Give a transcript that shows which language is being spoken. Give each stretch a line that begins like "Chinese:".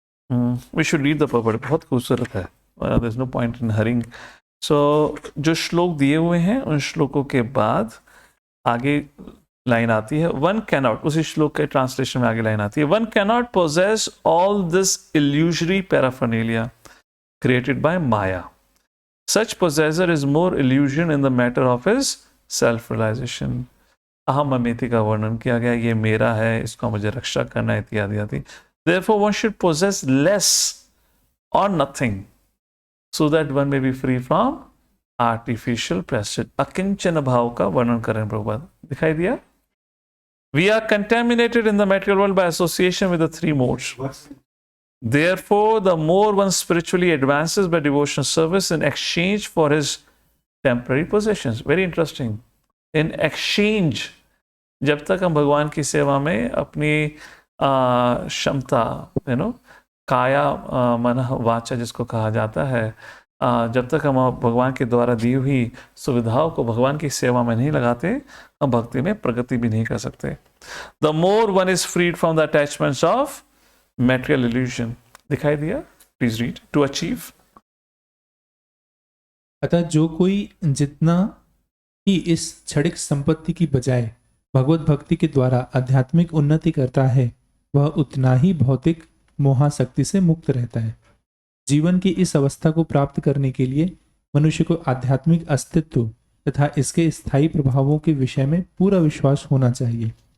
English: we should read the purport,
Hindi: बहुत खूबसूरत है,
English: There is no point in hurrying.
Hindi: सो जो श्लोक दिए हुए हैं उन श्लोकों के बाद आगे लाइन आती है,
English: One cannot, उसी श्लोक के ट्रांसलेशन में आगे लाइन आती है, one cannot possess all this illusory paraphernalia created by Maya. Such possessor is more illusion in the matter of his self-realization.
Hindi: अहम ममेति का वर्णन किया गया, ये मेरा है, इसको मुझे रक्षा करना है, इत्यादि आदि।
English: Therefore, one should possess less or nothing, so that one may be free from artificial pursuit.
Hindi: अकिंचन भाव का वर्णन करें प्रभुपाद, दिखाई दिया?
English: We are contaminated in the material world by association with the three modes. Therefore, the more one spiritually advances by devotional service in exchange for his temporary possessions. Very interesting. In exchange,
Hindi: जब तक हम भगवान की सेवा में अपनी क्षमता, काया मन वाचा जिसको कहा जाता है, जब तक हम भगवान के द्वारा दी हुई सुविधाओं को भगवान की सेवा में नहीं लगाते, हम भक्ति में प्रगति भी नहीं कर सकते।
English: The more one is freed from the attachments of material illusion.
Hindi: दिखाई दिया?
English: Please read. To achieve,
Hindi: अतः जो कोई जितना ही इस क्षणिक संपत्ति की बजाय भगवत भक्ति के द्वारा आध्यात्मिक उन्नति करता है, वह उतना ही भौतिक मोहाशक्ति से मुक्त रहता है। जीवन की इस अवस्था को प्राप्त करने के लिए मनुष्य को आध्यात्मिक अस्तित्व तथा इसके स्थायी प्रभावों के विषय में पूरा विश्वास होना चाहिए।